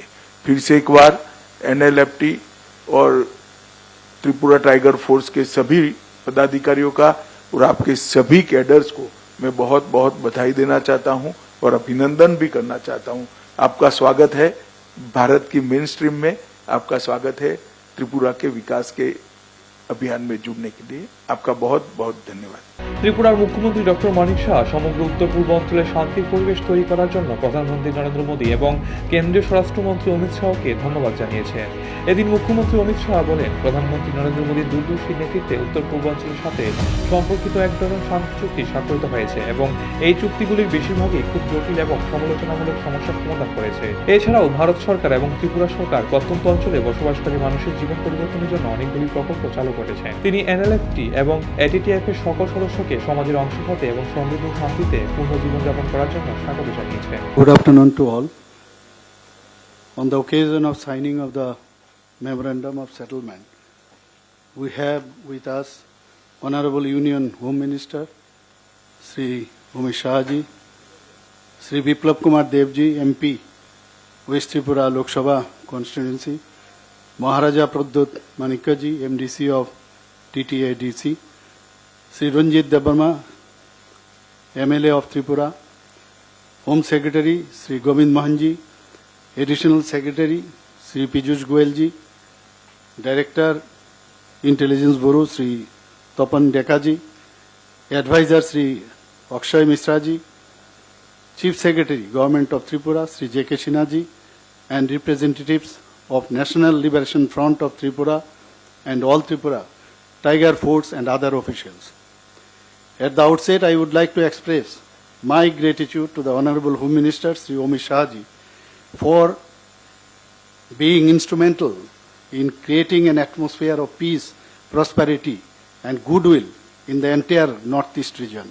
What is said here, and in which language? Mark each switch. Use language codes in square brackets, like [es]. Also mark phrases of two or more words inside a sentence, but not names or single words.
[hi] फिर से एक बार एनएलएफटी और त्रिपुरा टाइगर फोर्स के सभी पदाधिकारियों का और आपके सभी कैडर्स को मैं बहुत बहुत बधाई देना चाहता हूं और अभिनंदन भी करना चाहता हूं। आपका स्वागत है भारत की [en] main stream [hi] में, आपका स्वागत है त्रिपुरा के विकास के अभियान में जुड़ने के लिए। आपका बहुत बहुत धन्यवाद। [bn] ত্রিপুরার মুখ্যমন্ত্রী ডক্টর মানিক শাহ সমগ্র উত্তর পূর্ব অঞ্চলে শান্তির পরিবেশ তৈরি করার জন্য প্রধানমন্ত্রী নরেন্দ্র মোদী এবং কেন্দ্রীয় স্বরাষ্ট্রমন্ত্রী অমিত শাহকে ধন্যবাদ জানিয়েছেন। এদিন মুখ্যমন্ত্রী অমিত শাহ বলেন, প্রধানমন্ত্রী নরেন্দ্র মোদীর দূরদর্শী নেতৃত্বে উত্তর পূর্বাঞ্চলের সাথে সম্পর্কিত এক ডজন শান্তি চুক্তি স্বাক্ষরিত হয়েছে এবং এই চুক্তিগুলির বেশিরভাগই খুব জটিল এবং সমালোচনামূলক সমস্যার সমাধান করেছে। এছাড়াও ভারত সরকার এবং ত্রিপুরা সরকার প্রত্যন্ত অঞ্চলে বসবাসকারী মানুষের জীবন পরিবর্তনের জন্য অনেকগুলি প্রকল্প চালু করেছে। তিনি এনএলএফটি এবং এটিটিএফ এর সকল সদস্যকে সমাজের অংশ হতে এবং সমৃদ্ধ শান্তিতে পূর্ণ জীবনযাপন করার জন্য স্বাগত জানিয়েছেন। [en] Good afternoon to all. On the occasion of signing of the Memorandum of Settlement we have with us Honorable Union Home Minister, Sri Umesh Shahji, Sri Biplab Kumar Devji, MP, West Tripura Lok Sabha constituency, Maharaja Pradyut Manikkaji, MDC of TTADC, Sri Ranjit Debarma, MLA of Tripura, Home Secretary Sri Govind Mohanji, Additional Secretary Sri Piyush Goyalji, Director Intelligence Bureau Sri Tapan Dekaji, Advisor Sri Akshay Misraji, Chief Secretary Government of Tripura Sri J.K. Sinhaji, and representatives of National Liberation Front of Tripura and All Tripura Tiger Force and other officials. At the outset, I would like to express my gratitude to the Honorable Home Minister Sri Umesh Shahji for being instrumental in creating an atmosphere of peace, prosperity and goodwill in the entire Northeast region.